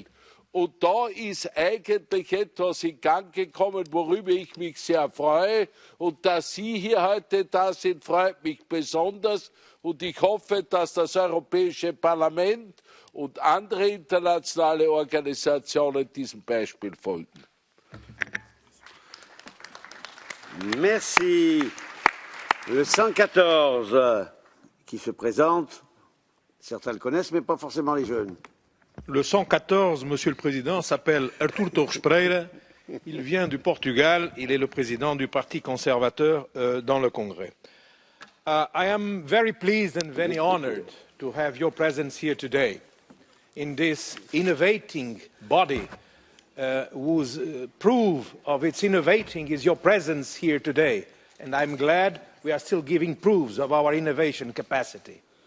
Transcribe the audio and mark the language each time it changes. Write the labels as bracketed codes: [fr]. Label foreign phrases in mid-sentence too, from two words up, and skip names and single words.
[de] Und da ist eigentlich etwas in Gang gekommen, worüber ich mich sehr freue. Und dass Sie hier heute da sind, freut mich besonders. Und ich hoffe, dass das Europäische Parlament und andere internationale Organisationen diesem Beispiel folgen. [fr] Merci. Le 114 qui se présente, certains le connaissent, mais pas forcément les jeunes. Le 114, Monsieur le Président, s'appelle Artur Torres Pereira. Il vient du Portugal. Il est le président du Parti conservateur dans le Congrès. [en] I am very pleased and very honored to have your presence here today in this innovating body whose proof of its innovating is your presence here today. And I'm glad we are still giving proofs of our innovation capacity.